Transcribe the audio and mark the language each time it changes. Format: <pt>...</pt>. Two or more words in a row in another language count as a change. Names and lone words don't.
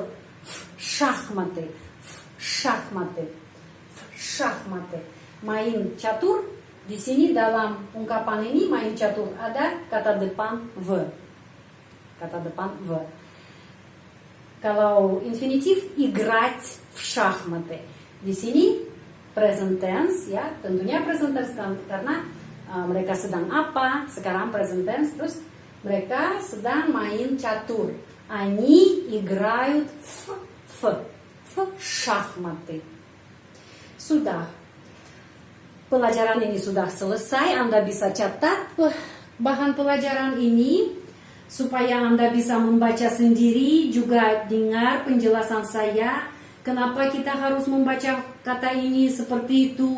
<id>Шахматы. Main catur. Di sini dalam ungkapan ini main catur ada kata depan V. Kalau infinitif</id> <ru>играть в шахматы.</ru> <id>Di сini</id> <en>present tense</en> <id>ya, tentunya</id> <en>present tense</en> <id>karena mereka sedang apa? Sekarang</id> <en>present tense,</en> <id>terus mereka sedang main catur.</id> <ru>Они играют в шахматы.</ru> <id>Sudah. Pelajaran ini sudah selesai. Anda bisa catat bahan pelajaran ini supaya Anda bisa membaca sendiri, juga dengar penjelasan saya. Kenapa kita harus membaca kata ini seperti itu?</id>